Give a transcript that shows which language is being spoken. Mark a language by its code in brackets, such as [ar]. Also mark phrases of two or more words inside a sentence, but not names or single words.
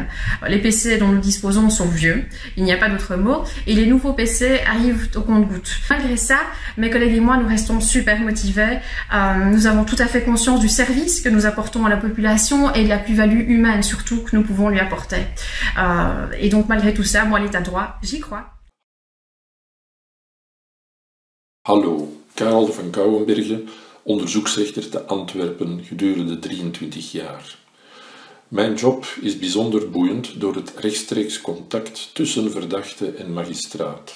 [fr] Les PC dont nous disposons sont vieux, il n'y a pas d'autre mot, et les nouveaux PC arrivent au compte-gouttes. Malgré ça, mes collègues et moi, nous restons super motivés. Nous avons tout à fait conscience du service que nous apportons à la population et de la plus-value humaine, surtout, que nous pouvons lui apporter. Et donc, malgré tout ça, moi, l'état de droit, j'y crois. [nl] Hallo, Karel van Kouwenbergen, onderzoeksrechter te Antwerpen gedurende 23 jaar. Mijn job is bijzonder boeiend door het rechtstreeks contact tussen verdachte en magistraat.